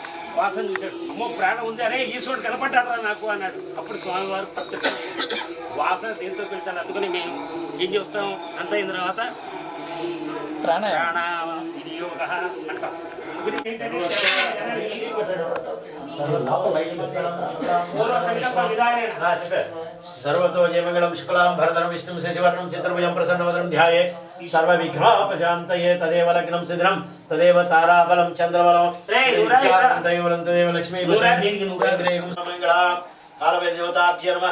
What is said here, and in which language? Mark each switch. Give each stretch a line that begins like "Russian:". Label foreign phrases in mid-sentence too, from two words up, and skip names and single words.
Telugu: వాసన చూశాడు. అమ్మో ప్రాణం ఉంది, అరే ఈశ్వరుడు కనపడ్డారా నాకు అన్నాడు. అప్పుడు స్వామివారు ప్రత్యక్ష వాసన దేంతో పెడతారు. అందుకని మేము ఏం చేస్తాం, అంత అయిన తర్వాత ప్రాణ వినియోగ అంటాం.
Sanskrit: सर्वतो जयमंगलम शुक्लां भरधरं विष्णुं शशिवर्णं चतुर्भुजं प्रसन्नवदनं ध्याये सर्वविघ्नोपशान्तये तदेव लग्नं सिद्धं तदेव ताराबलं चन्द्रबलं तदेव लक्ष्मी मंगलां कालभैरवदेवताभ्यो नमः।